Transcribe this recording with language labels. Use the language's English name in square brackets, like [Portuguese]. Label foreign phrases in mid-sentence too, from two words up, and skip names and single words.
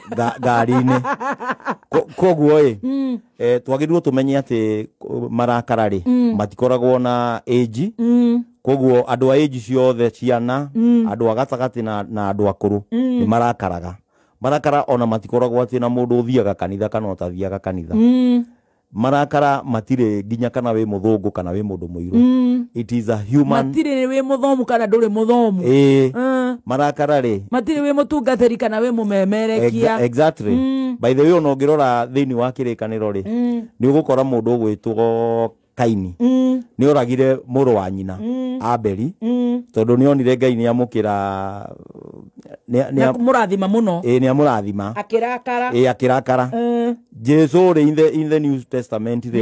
[Kikuyu] ngari-ini koguo twagirwo tumenye ati marakara ri matikoragwo na age koguo andu a age ciothe ciana andu a gatagati na andu akuru ni marakara ona matikoragwo ati na mundu uthiaga kanitha kana utathiaga kanitha marakara matire ginya kana we muthungu kana we mundu muiru [English] it is a human [Kikuyu] matire we muthomu kana nduri muthomu marakara ri matire we mutungateri kana we mumemerekia [English] exactly by the way [Kikuyu] ono ngirora thiini wa kirikaniro ri ni ugukora mundu ugwitwo Kaini ni oragire muru wa nyina Abeli tondu ni onire Ngai ni amukira ni murathima muno ni amurathima akirakara Jesu ri [English] in the New Testament [Kikuyu] ri